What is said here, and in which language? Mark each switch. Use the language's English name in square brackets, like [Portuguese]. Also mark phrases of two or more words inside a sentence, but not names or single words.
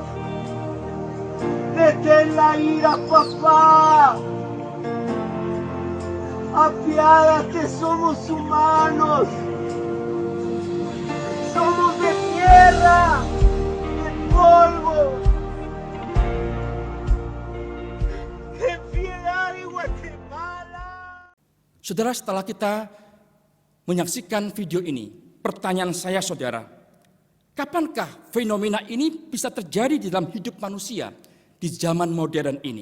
[Spanish] Detén la ira, papá. Apiádate, somos humanos. Somos de tierra, de polvo. [Indonesian] Saudara, setelah kita menyaksikan video ini, pertanyaan saya saudara, kapankah fenomena ini bisa terjadi di dalam hidup manusia di zaman modern ini?